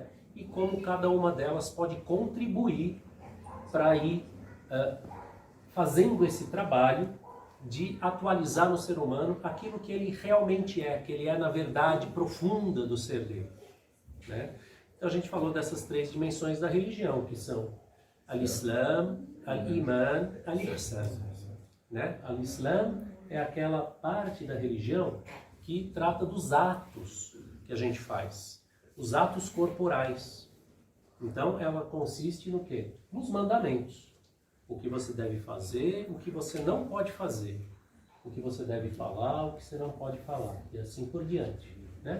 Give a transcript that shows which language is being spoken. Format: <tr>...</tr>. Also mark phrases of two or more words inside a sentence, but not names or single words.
<pt>E como cada uma delas pode contribuir para ir fazendo esse trabalho de atualizar no ser humano aquilo que ele realmente é, que ele é na verdade profunda do ser dele, né? Então a gente falou dessas 3 dimensões da religião, que são al-Islam, al-Iman, al-Ihsan, né? Al-Islam é aquela parte da religião que trata dos atos que a gente faz, os atos corporais. Então ela consiste no quê? Nos mandamentos. O que você deve fazer, o que você não pode fazer, o que você deve falar, o que você não pode falar, e assim por diante, né?</pt>